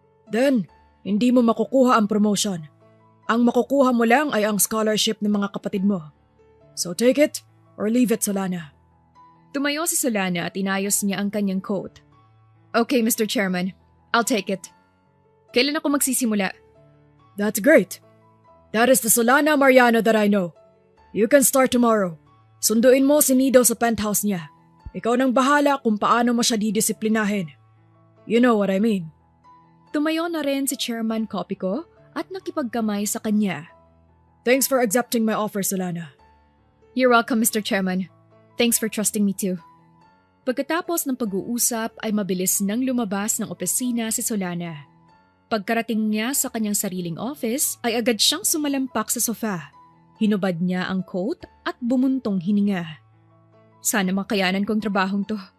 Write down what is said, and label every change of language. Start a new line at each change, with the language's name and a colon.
Filipino: Then, hindi mo makukuha ang promotion. Ang makukuha mo lang ay ang scholarship ng mga kapatid mo.
English: So take it or leave it, Solana.
Filipino: Tumayo si Solana at inayos niya ang kanyang coat.
English: Okay, Mr. Chairman. I'll take it.
Filipino: Kailan ako magsisimula?
English: That's great. That is the Solana Mariano that I know. You can start tomorrow.
Filipino: Sunduin mo si Nido sa penthouse niya. Ikaw nang bahala kung paano mo siya didisiplinahin.
English: You know what I mean.
Filipino: Tumayo na rin si Chairman Copico at nakipagkamay sa kanya.
English: Thanks for accepting my offer, Solana. You're welcome, Mr. Chairman. Thanks for trusting me too.
Filipino: Pagkatapos ng pag-uusap ay mabilis nang lumabas ng opisina si Solana. Pagkarating niya sa kanyang sariling office ay agad siyang sumalampak sa sofa. Hinubad niya ang coat at bumuntong hininga. Sana makayanan kong trabahong to.